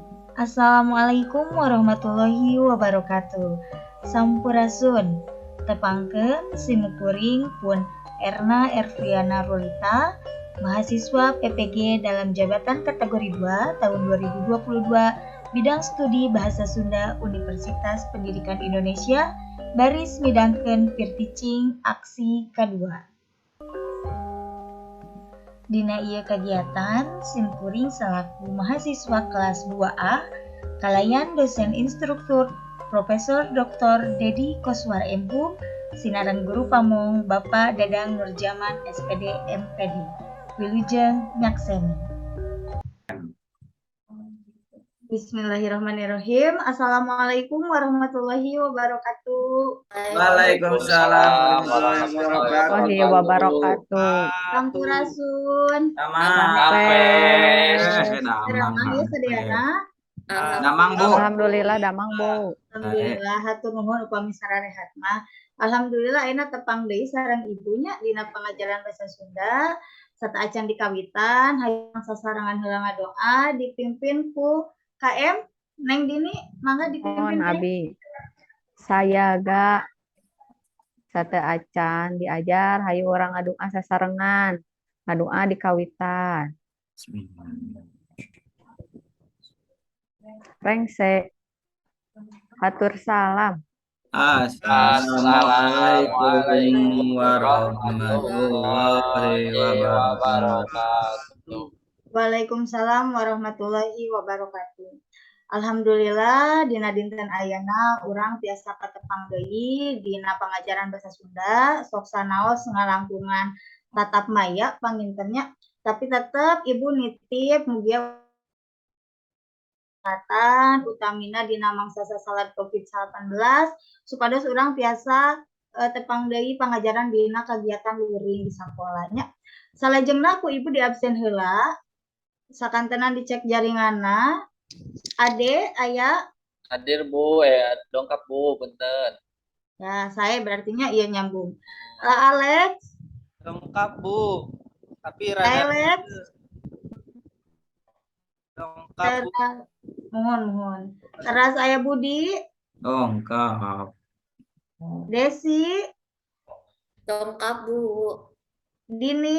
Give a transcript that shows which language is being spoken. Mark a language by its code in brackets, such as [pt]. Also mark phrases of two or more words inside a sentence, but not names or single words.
[ar] السلام عليكم ورحمة الله وبركاته. [su] Sampurasun. Tepangkeun sinukuring pun Erna Erviana Rolita, [id] mahasiswa PPG dalam jabatan kategori 2 tahun 2022, bidang studi Bahasa Sunda Universitas Pendidikan Indonesia, [su] baris midangkeun [en] peer teaching [id] aksi kedua. [su] Dina ieu kagiatan simkuring selaku mahasiswa kelas 2A kalayan dosen instruktur Profesor Dr. Dedi Koswar MPhum sinaran guru pamong Bapak Dadang Nurjaman SPD MPD Wilujeng Nyakseni. [ar] Bismillahirrahmanirrahim. السلام عليكم ورحمة الله وبركاته. وعليكم السلام ورحمة الله وبركاته. [su] Sampurasun. Damang Bu. Alhamdulillah damang Bu. Alhamdulillah hatur nuhun upami sararehat mah. Alhamdulillah ayeuna tepang deui sareng ibunya dina pengajaran basa Sunda. Sataacan dikawitan hayang sasarangan heula ngadoa dipimpin ku KM Neng Dini, mangga dipimpin. [id] Mohon Abi. Saya ga [su] sataacan diajar hayu orang ngadoa sasarengan. Ngadoa dikawitan. Rengse. Hatur salam. [ar] السلام عليكم ورحمة الله وبركاته. وعليكم السلام ورحمة الله وبركاته. [su] Alhamdulillah dina dinten ayeuna urang tiasa katepang deui dina pangajaran basa Sunda sok sanaos ngalangkungan [id] tatap maya [su] pangintennya tapi tetep ibu nitip mugia kesehatan utamina dina mangsa sasalat COVID-19 supados urang tiasa tepang deui pangajaran dina kagiatan luring di sakolanya. Salajengna ku ibu di absen heula sakantenan dicek jaringanna. Ade, aya? Hadir Bu, dongkap Bu, punten. [id] Ya, saya berartinya iya nyambung. [su] Alex? Dongkap Bu, tapi rada Alex? dongkap Bu. Mohon. Terus aya Budi? Dongkap. Desi? Dongkap Bu. Dini?